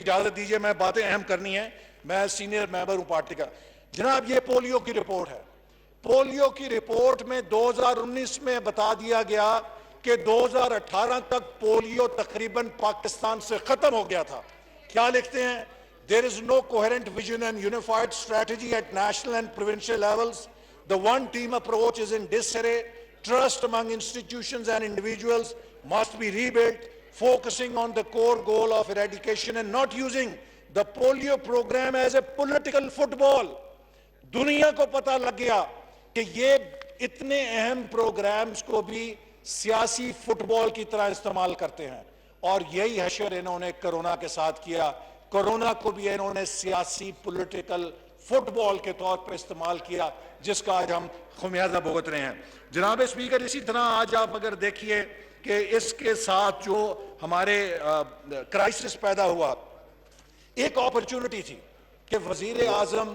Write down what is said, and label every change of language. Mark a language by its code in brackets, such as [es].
[ur] اجازت دیجئے، میں باتیں اہم کرنی ہیں، میں سینئر ممبر ہوں پارٹی کا۔ جناب یہ پولیو کی رپورٹ ہے۔ پولیو کی رپورٹ میں 2019 میں بتا دیا گیا کہ 2018 تک پولیو تقریباً پاکستان سے ختم ہو گیا تھا۔ کیا لکھتے ہیں؟ [en] There is no coherent vision and unified strategy at national and provincial levels. The one team approach is in disarray. Trust among institutions and individuals must be rebuilt, focusing on the core goal of eradication and not using the polio program as a political football. [ur] دنیا کو پتہ لگ گیا کہ یہ اتنے اہم programmes کو بھی سیاسی فٹ بال کی طرح استعمال کرتے ہیں، اور یہی حشر انہوں نے کرونا کے ساتھ کیا۔ کرونا کو بھی انہوں نے سیاسی پولیٹیکل فٹ بال کے طور پر استعمال کیا، جس کا آج ہم خمیازہ بھگت رہے ہیں۔ جناب اسپیکر، اسی طرح آج آپ اگر دیکھیے کہ اس کے ساتھ جو ہمارے کرائسس پیدا ہوا، ایک اپرچونٹی تھی کہ وزیر اعظم